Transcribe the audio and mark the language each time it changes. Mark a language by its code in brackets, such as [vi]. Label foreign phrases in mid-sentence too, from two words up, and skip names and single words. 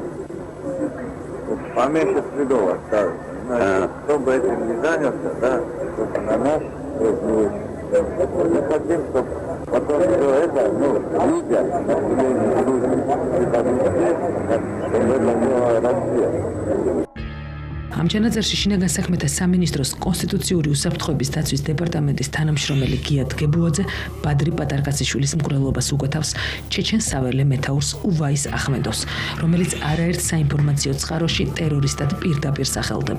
[ru] Поменьше следов оставить. Значит, чтобы этим не занялся, да, чтобы на нас мы хотим, чтобы потом все это, видя население Грузии, чтобы это было Россия. [ka] ამ ჩანაწერში შინაგან საქმეთა სამინისტროს კონსტიტუციური უსაფრთხოების დაცვის დეპარტამენტის თანამშრომელი გია დგებუაძე ბადრი პატარკაციშვილის მკვლელობას უკვეთავს ჩეჩენ საველე მეთაურს უვაის ახმედოვს, რომელიც არაერთ საინფორმაციო წყაროში ტერორისტად პირდაპირ სახელდება.